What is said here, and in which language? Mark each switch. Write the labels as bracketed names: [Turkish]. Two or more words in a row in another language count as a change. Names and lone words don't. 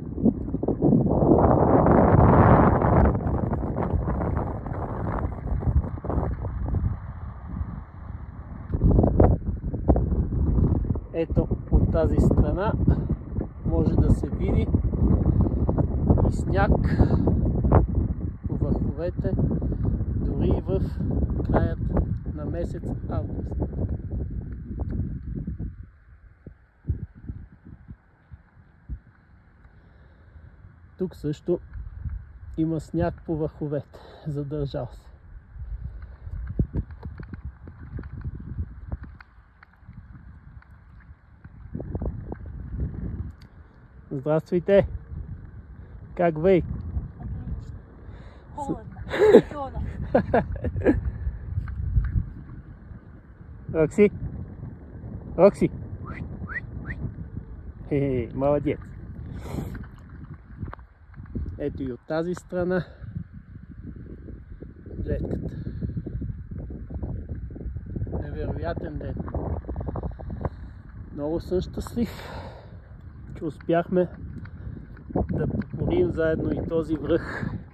[Bulgarian] Ето, от тази страна може да се види и сняг по върховете, дори и в краят на месец август. Тук също има сняг по върховете, задържал се. [Russian] Здравствуйте! Как вы? Холодно. Рокси? Рокси? Молодец! [Bulgarian] Ето и от тази страна гледката. Невероятен ден. Много съм щастлив, че успяхме да покорим заедно и този връх.